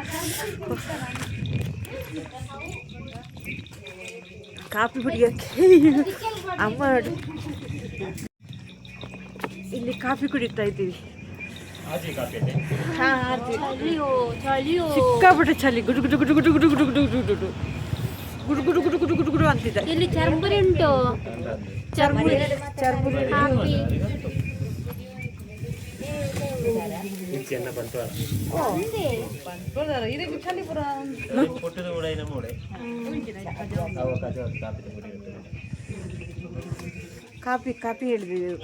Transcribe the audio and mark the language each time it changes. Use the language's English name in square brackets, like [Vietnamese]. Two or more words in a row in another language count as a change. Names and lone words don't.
[Kannada] ಕಾಫಿ ಕುಡಿಯೋಕ್ಕೆ ಅಮ್ಮ ನೋಡಿ ಇಲ್ಲಿ ಕಾಫಿ ಕುಡಿತಾ ಇದ್ದೀವಿ. ಸಿಕ್ಕಾಪಟ್ಟೆ ಚಳಿ. ಗುಡು ಗುಡು ಗುಡು ಗುಡು ಗುಡು ಗುಡು ಗುಡು ಗುಡು ಗುಡು ಗುಡು ಗುಡು ಗುಡು ಗುಡು ಗುಡು ಗುಡು ಅಂತಿದೆ. ಇಲ್ಲಿ ಚರ್ಮುರಿ ಉಂಟು. ಚರ್ಮುರಿ ಚರ್ಮುರಿ ಕಾಪಿ ಕಾಪಿ ಹೇಳಿದ್ವಿ.